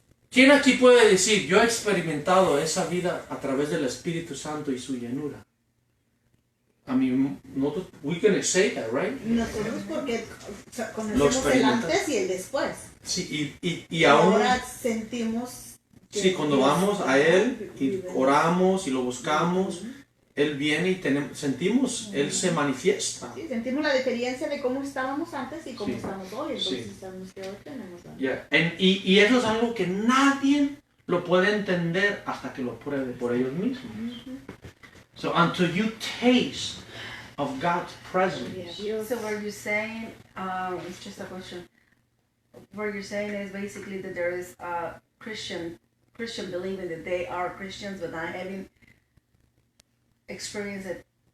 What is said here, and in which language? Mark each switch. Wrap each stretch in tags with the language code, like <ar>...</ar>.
<es>¿Quién aquí puede decir, yo he experimentado esa vida a través del Espíritu Santo y su llenura?</es> <en>I mean, we can say that, right?</en> <es>Nosotros porque conocemos el antes y el después. Sí, y aún... Ahora sentimos... Sí, cuando vamos a Él y oramos y lo buscamos, Él viene y sentimos, Él se manifiesta. Sí, sentimos la diferencia de cómo estábamos antes y cómo estamos hoy. Entonces Sí. sabemos que hoy tenemos la...</es> <en>Yeah.</en> <es>Y eso es algo que nadie lo puede entender hasta que lo pruebe por ellos mismos.</es> <en>So until you taste of God's presence. So what you're saying, it's just a question. What you're saying is basically that there is a Christian believing that they are Christians but not having experienced it,</en>